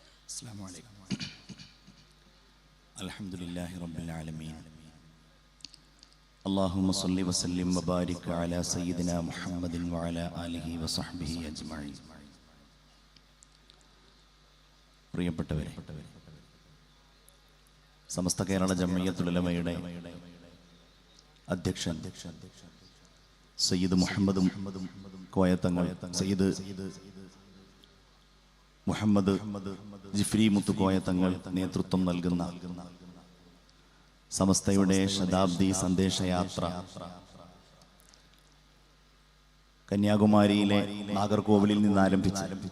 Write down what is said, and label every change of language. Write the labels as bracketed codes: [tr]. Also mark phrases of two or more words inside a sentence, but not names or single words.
[ar] السلام عليكم. الحمد لله رب العالمين. اللهم صل وسلم وبارك على سيدنا محمد وعلى آله وصحبه أجمعين. [ml] പ്രിയപ്പെട്ടവരെ, സമസ്ത കേരള ജംഇയ്യത്തുൽ ഉലമയുടെ അധ്യക്ഷൻ സയ്യിദ് മുഹമ്മദ് കോയത്തങ്ങൾ, സയ്യിദ് മുഹമ്മദ് ജിഫ്രി മുത്തുക്കോയ തങ്ങൾ നേതൃത്വം നൽകുന്ന സമസ്തയുടെ ശതാബ്ദി സന്ദേശയാത്ര കന്യാകുമാരിയിലെ നാഗർകോവിലിൽ നിന്ന് ആരംഭിച്ച്